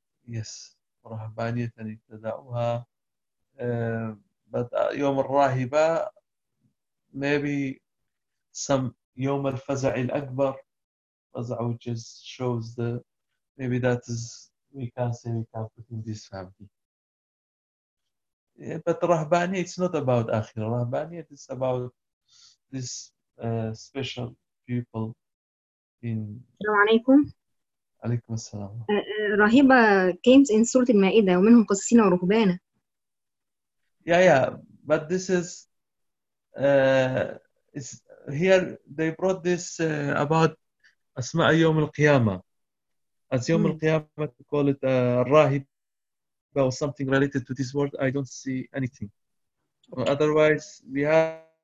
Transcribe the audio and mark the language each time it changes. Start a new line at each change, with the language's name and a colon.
English: yes
Arabic: رهبانية ابتدعوها
English: but
Arabic: يوم الراهبة
English: maybe some
Arabic: يوم الفزع الأكبر فزع
English: which is shows the maybe that is we can say we can put in this family yeah, but رهبانية it's not about
Arabic: آخر رهبانية
English: it's about this special people in
Arabic: السلام عليكم عليكم السلام رهيبة
English: came in
Arabic: سورة المائدة ومنهم قسيسين ورهبانة
English: yeah but this is it's here they brought this about
Arabic: أسماء يوم القيامة
English: as
Arabic: يوم القيامة
English: to call it الراهبة or something related to this word I don't see anything okay. otherwise we have